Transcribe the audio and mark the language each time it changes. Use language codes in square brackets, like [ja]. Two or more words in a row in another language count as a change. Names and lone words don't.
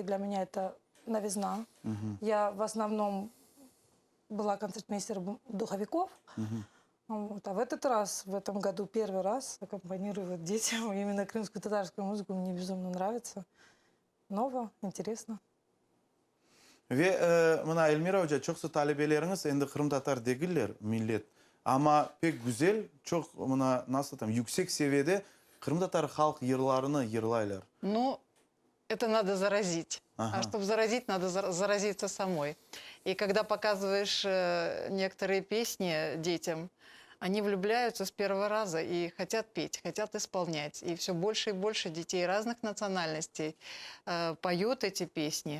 [ru] Для меня это новизна. Я в основном была концертмейстером духовиков. Вот. А в этот раз, в этом году, первый раз аккомпанирую детям именно крымскую татарскую музыку. Мне безумно нравится. Ново, интересно. [crh] Ve mına Elmira Hoca çoksa talebeleriniz endi Kırım Tatar degiller millet. Ama pek güzel, çok mına nasıl tam yüksek seviyede Kırım Tatar halk yırlarını yırlaylar. [ru] Ну, это надо заразить. Ага. А чтобы заразить, надо заразиться самой. И когда показываешь некоторые песни детям, они влюбляются с первого раза и хотят петь, хотят исполнять. И все больше и больше детей разных национальностей поют эти песни.